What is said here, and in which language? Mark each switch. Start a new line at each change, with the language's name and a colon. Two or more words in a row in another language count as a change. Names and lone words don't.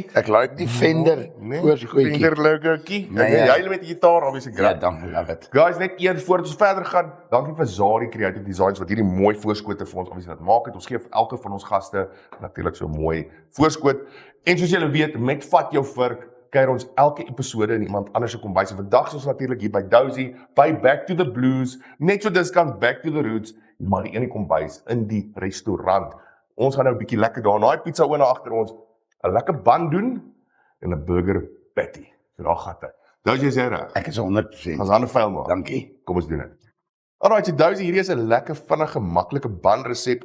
Afrikaans: Ek like die Fender voorskootjie. Fender logootjie. Jy met die gitaar
English: obviously great.
Afrikaans: Ja, dankie,
English: love it.
Afrikaans: Guys, net eers voordat ons verder gaan, dankie vir Zari Creative Designs wat hierdie mooi voorskote vir ons obviously laat maak het. Ons gee vir elke van ons gaste natuurlik so 'n mooi voorskoot. En soos julle weet, met Vat Jou Vurk kuier ons elke episode in iemand anders se kombuis. Vandag is ons natuurlik hier by Dousie, by Back to the Blues, net so diskant Back to the Roots, maar die ene kombuis in die restaurant. Ons gaan nou 'n bietjie lekker daar in daai pizza oond agter ons 'n lekker bun doen en 'n
English: burger patty.
Afrikaans: So daar gaan dit. Dousie sê reg. Ek is 100%. Ons gaan 'n vuil maak. Dankie. Kom ons doen dit.
English: Alright, so
Afrikaans: Dousie, hierdie is 'n lekker vinnige maklike bun resep.